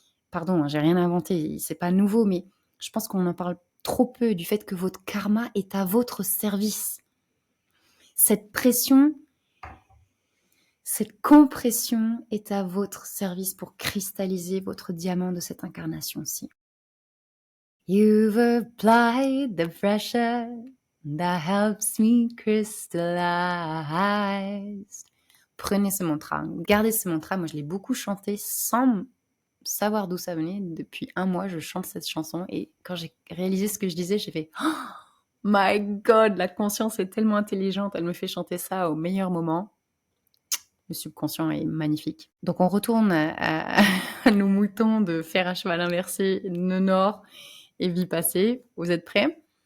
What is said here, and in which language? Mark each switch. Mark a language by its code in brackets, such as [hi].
[fr] Pardon, j'ai rien inventé, c'est pas nouveau, mais je pense qu'on en parle trop peu du fait que votre karma est à votre service. Cette pression, cette compression est à votre service pour cristalliser votre diamant de cette incarnation-ci. [en] You've applied the pressure that helps me crystallize. [fr] Prenez ce mantra, gardez ce mantra. Moi, je l'ai beaucoup chanté sans savoir d'où ça venait. Depuis 1 mois, je chante cette chanson et quand j'ai réalisé ce que je disais, j'ai fait [en] oh my God, [fr] la conscience est tellement intelligente, elle me fait chanter ça au meilleur moment. Le subconscient est magnifique. Donc, on retourne à nos moutons de fer à cheval inversé, nœud nord et vie passée. Vous êtes prêts?